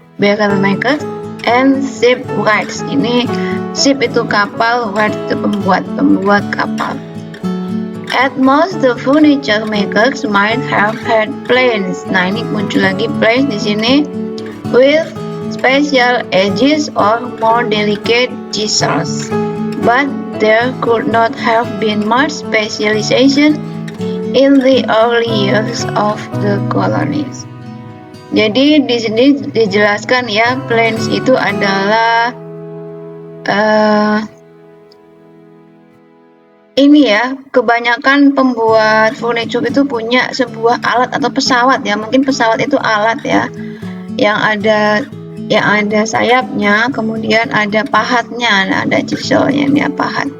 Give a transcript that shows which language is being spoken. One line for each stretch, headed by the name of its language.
English: Barrel makers and shipwrights.
Indonesian: Ini ship itu kapal, wright itu pembuat kapal.
English: At most, the furniture makers might have had planes.
Indonesian: Nah, ini muncul lagi
English: planes
Indonesian: di sini
English: with special edges or more delicate chisels. But there could not have been much specialization in the early years of the colonies.
Indonesian: Jadi di sini dijelaskan ya, planes itu adalah ini ya, kebanyakan pembuat furniture itu punya sebuah alat atau pesawat ya. Mungkin pesawat itu alat ya, yang ada sayapnya, kemudian ada pahatnya, ada chiselnya, ini pahat.